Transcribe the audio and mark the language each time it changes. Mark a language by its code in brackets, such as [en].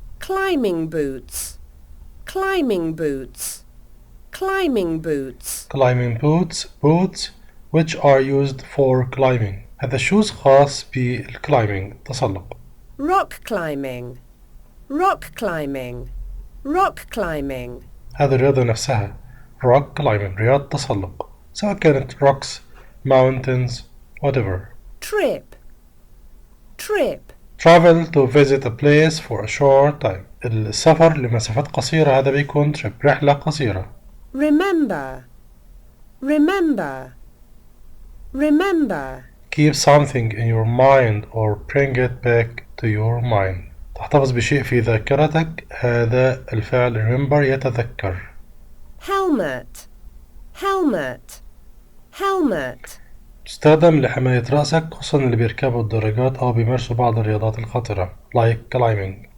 [en] Climbing boots, climbing boots, climbing boots. Climbing boots, boots which are used for climbing. [ar] هذا [en] shoes [ar] خاص بالclimbing تسلق. [en] Rock climbing, rock climbing, rock climbing. [ar] هذه الرياضة نفسها [en] rock climbing، [ar] رياضة تسلق، سواء كانت [en] rocks, mountains, whatever. Trip, trip. Travel to visit a place for a short time. [ar] السفر لمسافات قصيرة هذا بيكون [en] trip، [ar] رحلة قصيرة. [en] Remember, remember, remember. Keep something in your mind or bring it back to your mind. [ar] تحتفظ بشيء في ذاكرتك، هذا الفعل [en] remember [ar] يتذكر. [en] Helmet, helmet, helmet. [ar] تستخدم لحماية رأسك، خصوصا اللي بيركبوا الدراجات أو بيمارسوا بعض الرياضات الخطرة [en] like climbing.